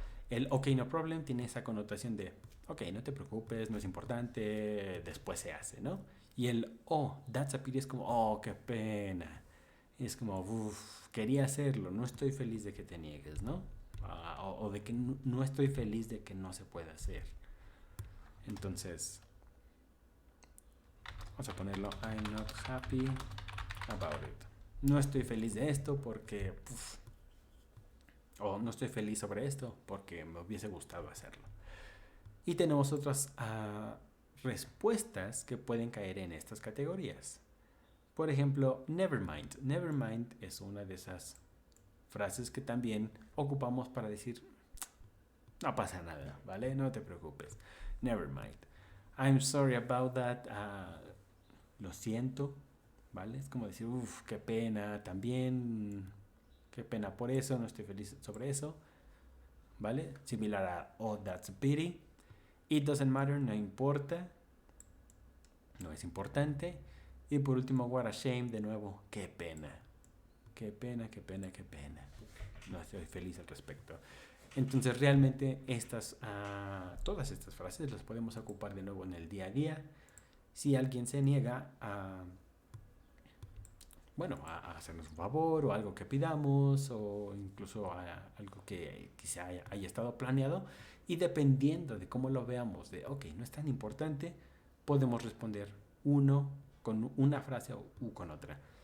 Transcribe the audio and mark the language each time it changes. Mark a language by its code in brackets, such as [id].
[es] El [en] ok, no problem [es] tiene esa connotación de ok, no te preocupes, no es importante, después se hace, ¿no? Y el [en] oh, that's a pity [es] es como oh, qué pena. Es como uff, quería hacerlo, no estoy feliz de que te niegues, ¿no? o de que no estoy feliz de que no se pueda hacer. Entonces, vamos a ponerlo, [en] I'm not happy about it. [es] No estoy feliz de esto porque... o no estoy feliz sobre esto porque me hubiese gustado hacerlo. Y tenemos otras respuestas que pueden caer en estas categorías. Por ejemplo, nevermind. Nevermind es una de esas frases que también ocupamos para decir no pasa nada, ¿vale? No te preocupes. [en] Nevermind. I'm sorry about that. [es] Lo siento, ¿vale? Es como decir, qué pena también. Qué pena por eso, no estoy feliz sobre eso, ¿vale? Similar a [en] oh, that's a pity. It doesn't matter, [es] no importa. No es importante. Y por último, [en] what a shame, [es] de nuevo, qué pena. Qué pena, qué pena, qué pena. No estoy feliz al respecto. Entonces realmente todas estas frases las podemos ocupar de nuevo en el día a día. Si alguien se niega a hacernos un favor o algo que pidamos o incluso algo que quizá haya estado planeado, y dependiendo de cómo lo veamos, de ok, no es tan importante, podemos responder uno con una frase u con otra.